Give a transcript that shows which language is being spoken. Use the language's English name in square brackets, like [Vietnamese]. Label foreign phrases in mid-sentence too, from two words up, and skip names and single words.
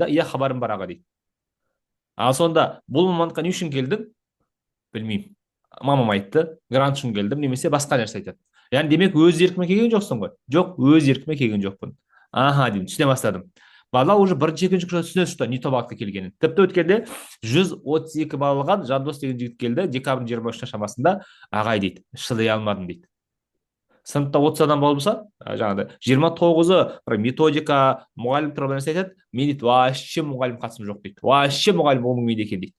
[Kazakh] Иә, хабарым бар, аға дейді. Ал сонда бұл мамандыққа не үшін келдің? Білмеймін. Мамам айтты, грант үшін келдім, немесе басқа нәрсе айтады. Яғни демек өз еркіме келген жоқсың ғой? Жоқ, өз еркіме келген жоқпын. Аха, деймін, түсіне бастадым. Бала уже бірінші екінші курста түсінеді, [Russian] что не то [Kazakh] бағытқа келгенін. Тіпті өткенде 132 балл алған Жандос деген жігіт келді, декабрьдің 23 шамасында. Ағай дейді, шыдай алмадым дейді. Сыныпта 30 адам болса, жаңағыдай 29-ы методика, мұғалім туралы нәрсе айтады. Мен дейді, вообще мұғалім қатысым жоқ дейді. Вообще мұғалім болмайды екен дейді.